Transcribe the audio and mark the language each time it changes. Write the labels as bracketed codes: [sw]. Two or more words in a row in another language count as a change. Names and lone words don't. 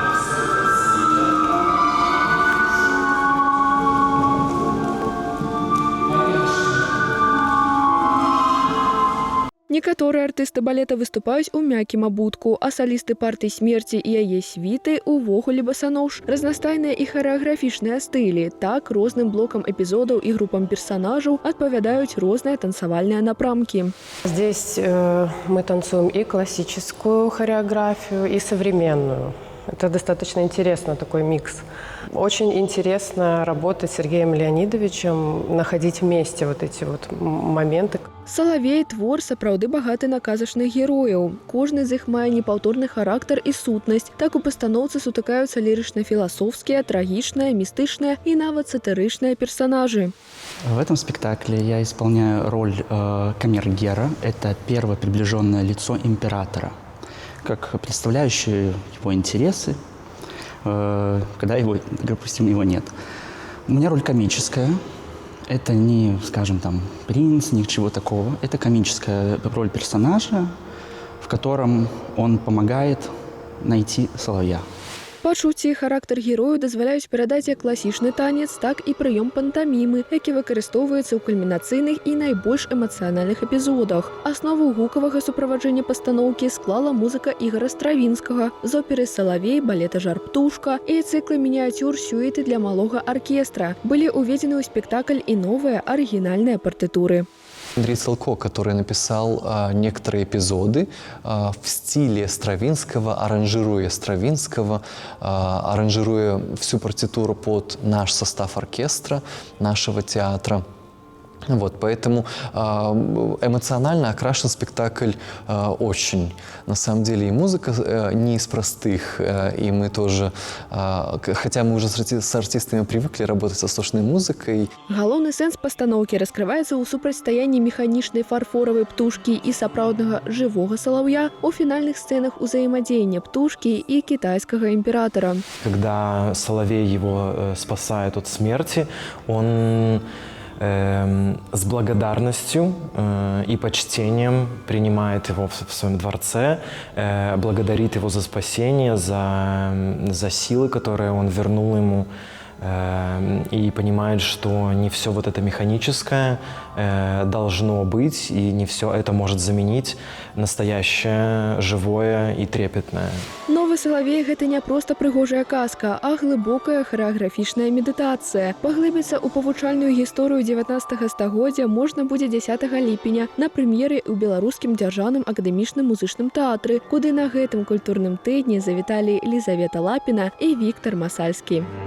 [be] Некаторыя артысты балета выступаюць у мяккім абутку, а салісты партый смерці і яе світы увогуле басанож. Разнастайныя і харэаграфічныя стылі. Так, розным блокам эпізодаў і групам персонажаў адпавядаюць розныя танцавальныя напрамкі. [ru] Здесь мы танцуем и классическую хореографию, и современную. Это достаточно интересно, такой микс. Очень интересно работать с Сергеем Леонидовичем, находить вместе вот эти вот моменты. [be] «Салавей» твор сапраўды багаты на казачных герояў. Кожны з іх мае непаўторны характар і сутнасць. Так у пастаноўцы сутыкаюцца лірычна-філасофскія, трагічныя, містычныя і нават сатырычныя персонажи. [ru] В этом спектакле я исполняю роль камергера. Это первое приближенное лицо императора, как представляющий его интересы, когда его, допустим, его нет. У меня роль комическая. Это не, скажем, там, принц, ничего такого. Это комическая роль персонажа, в котором он помогает найти соловья. [be] Пачуцці і характар герою дазваляюць перадаць як класічны танец, так і прыём пантамімы, які выкарыстоўваецца ў кульмінацыйных і найбольш эмацыянальных эпізодах. Аснову гукавага суправаджэння пастаноўкі склала музыка Ігара Стравінскага з оперы «Салавей», балета «Жар-птушка» і цыклы мініяцюр «Сюіты для малога аркестра». Былі ўведзены ў спектакль і новыя арыгінальныя партытуры. [ru] Андрей Целко, который написал некоторые эпизоды в стиле Стравинского, аранжируя всю партитуру под наш состав оркестра, нашего театра. Вот, поэтому эмоционально окрашен спектакль очень. На самом деле и музыка не из простых, и мы тоже, хотя мы уже с артистами привыкли работать со сложной музыкой. [be] Галоўны сэнс пастаноўкі раскрываецца ў супрацьстаянні механічнай фарфоравай птушкі і сапраўднага жывога салаўя у фінальных сцэнах узаемадзеяння птушкі [ru] и китайского императора. Когда соловей его спасает от смерти, он с благодарностью и почтением принимает его в своем дворце, благодарит его за спасение, за силы, которые он вернул ему, и понимает, что не все вот это механическое должно быть, и не все это может заменить настоящее, живое и трепетное. [be] Новы «Салавей» — гэта не проста прыгожая казка, а глыбокая харэаграфічная медытацыя. Паглыбіцца ў павучальную гісторыю 19 стагоддзя можна будзе 10 ліпеня на прэм'еры ў Беларускім дзяржаўным акадэмічным музычным тэатры, куды на гэтым культурным тыдні завіталі Лізавета Лапіна і Віктар Масальскі.